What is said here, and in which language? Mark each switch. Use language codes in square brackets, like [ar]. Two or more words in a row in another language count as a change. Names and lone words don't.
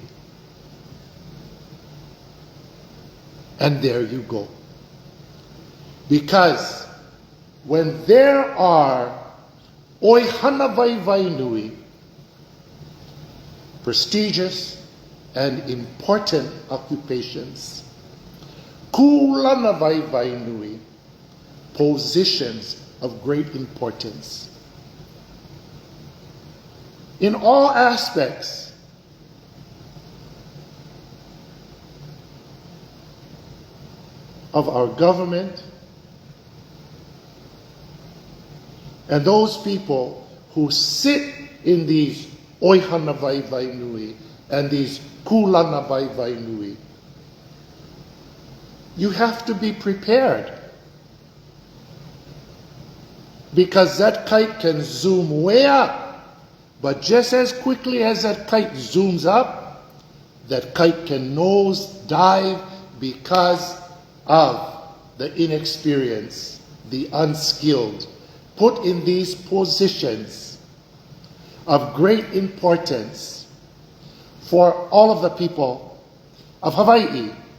[en] And there you go. Because when there are [haw] oihana vai nui, [en] prestigious and important occupations, [haw] kulana vai nui, [en] positions of great importance, in all aspects of our government, and those people who sit in these [haw] oihana vai nui [en] and these [haw] kulana vai nui, [en] you have to be prepared. Because that kite can zoom way up, but just as quickly as that kite zooms up, that kite can nose dive because of the inexperienced, the unskilled, put in these positions of great importance for all of the people of Hawaii.